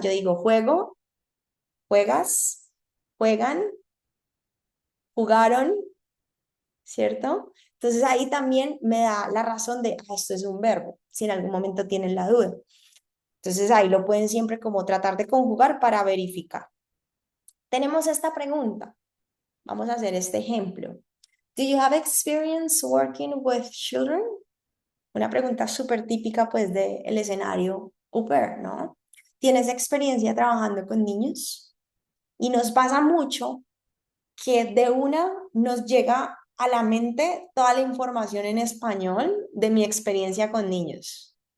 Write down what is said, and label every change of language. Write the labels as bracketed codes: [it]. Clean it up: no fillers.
[es] Yo digo juego, juegas, juegan, jugaron, ¿cierto? Entonces ahí también me da la razón de, esto es un verbo, si en algún momento tienen la duda. Entonces ahí lo pueden siempre como tratar de conjugar para verificar. Tenemos esta pregunta. Vamos a hacer este ejemplo. [en] Do you have experience working with children? [es] Una pregunta súper típica pues del escenario au pair, ¿no? ¿Tienes experiencia trabajando con niños? Y nos pasa mucho que de una nos llega a la mente toda la información en español de mi experiencia con niños.